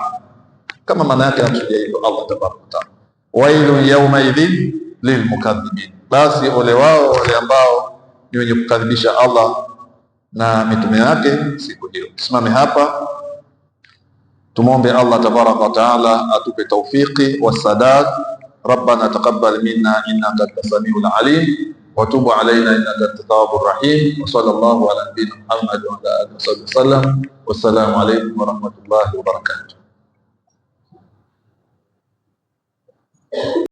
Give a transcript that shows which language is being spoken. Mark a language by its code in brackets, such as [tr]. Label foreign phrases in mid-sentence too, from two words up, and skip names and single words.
[sw] Kama maana yake anakusudia hivyo Allah [ar] تبارك وتعالى, ويل يومئذ للمكذبين, [sw] basi ole wao wale ambao ni wenye kukadhibisha Allah na mitume yake siku hiyo. Tusimame hapa, tumombe Allah [ar] تبارك وتعالى [sw] atupe tawfiki wassadad. [ar] ربنا تقبل منا إنك أنت السميع العليم وتب علينا إنك أنت التواب الرحيم. وصلى الله على نبينا محمد وعلى آله وسلم. والسلام عليكم ورحمة الله وبركاته.